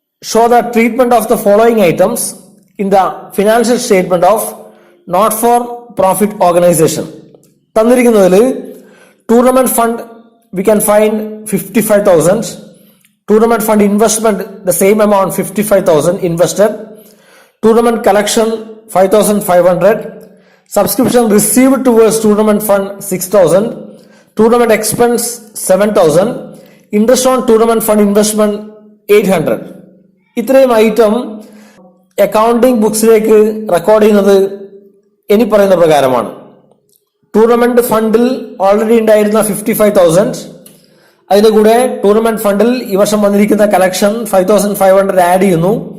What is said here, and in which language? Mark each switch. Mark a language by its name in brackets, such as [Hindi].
[English] Show the treatment of the following items in the financial statement of not for profit organisation. തന്നിരിക്കുന്നതിൽ tournament fund we can find 55,000. Tournament fund investment the same amount 55,000 invested. Tournament collection 5,500. Subscription received towards tournament fund 6,000. Tournament expense 7,000. Interest on tournament fund investment 800. [Malayalam] ഇത്രയും item accounting ബുക്സിലേക്ക് record ചെയ്യുന്നത് ഇനി പറയുന്ന പ്രകാരമാണ്. Tournament ഫണ്ടിൽ already ഉണ്ടായിരുന്ന 55,000, അതിന്റെ കൂടെ tournament ഫണ്ടിൽ ഈ വർഷം വന്നിരിക്കുന്ന കളക്ഷൻ 5,500 ആഡ് ചെയ്യുന്നു.